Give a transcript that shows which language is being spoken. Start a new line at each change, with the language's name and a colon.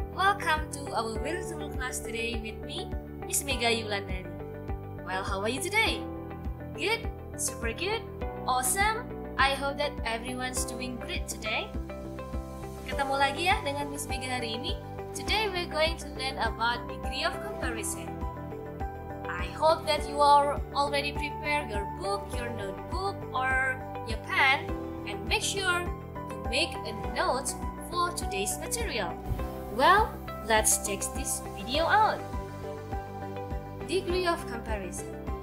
English: Welcome to our virtual class today with me, Miss Mega Yulandari. Well, how are you today? Good? Super good? Awesome? I hope that everyone's doing great today.
Indonesian: Ketemu lagi ya dengan Miss Mega hari ini.
English: Today we're going to learn about degree of comparison. I hope that you are already prepared your book, your notebook, or your pen, and make sure to make a note for today's material. Well, let's check this video out. Degree of comparison.